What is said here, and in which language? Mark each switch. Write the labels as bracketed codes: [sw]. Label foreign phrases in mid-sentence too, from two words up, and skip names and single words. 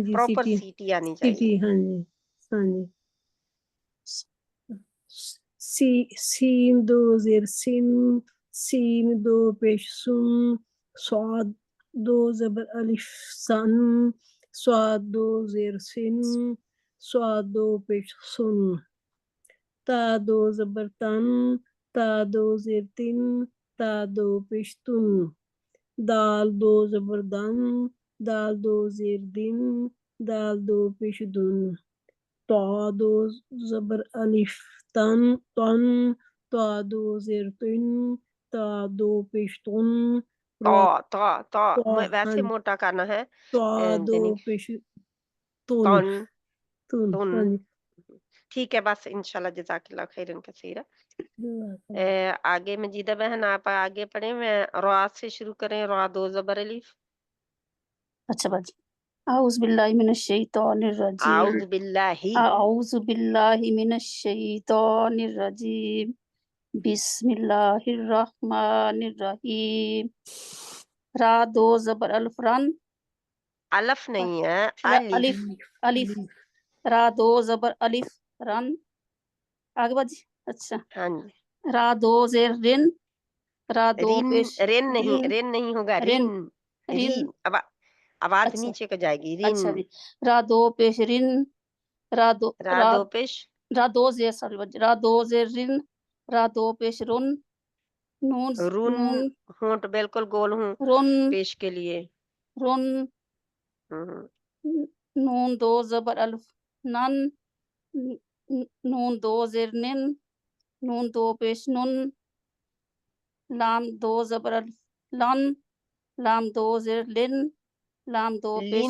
[ur] جی پراپر سیٹی سیٹی آنی سیٹی چاہیے. ہاں جی ہاں جی. سین دو زیر سین سین دو پیش سن صاد دو زبر الف سن صاد دو زیر سن صاد دو پیش سن تا دو زبر تن تا دو زیر تن تا دو پیش تن دال دو زبر دن دال دو زیر دن دال دو پیش دن تا دو زبر الف تن تن تا دو زیر تن تا دو پیش تن را تو ہاں ویسے موٹا کرنا ہے، تا دو یعنی پیش تن تن تن تن. ہاں جی. ٹھیک ہے، بس [ar] انشاءاللہ جزاک اللہ خیرن کثیرا. [ur] آگے مجیدہ بہن آپ آگے پڑھیں، میں را سے شروع کریں. را دو زبر الف. اچھا باجی. [ar] اعوذ باللہ من الشیطان الرجیم. اعوذ باللہ. اعوذ باللہ من الشیطان الرجیم. بسم اللہ الرحمن الرحیم. [ur] را دو زبر الف رن. الف نہیں ہے، الف الف. الف را دو زبر الف رن. آگے باجی. اچھا. ہاں جی. را دو زیر رن را دو رن پیش رن نہیں ہوگا، رن رن رن. رن. اب آواز اچھا نیچے کو جائے گی. رن. اچھا جی. را دو پیش رن را دو را دو پیش را دو زیر سوری باجی. را دو زیر رن را دو پیش رن نون رن. نون ہونٹ بالکل گول ہوں رن پیش کے لیے. رن ہوں. نون دو زبر الف نن نون دو زیر نن نون دو پیش نن لام دو زبر الف لن لام دو زیر لن لام دو پیش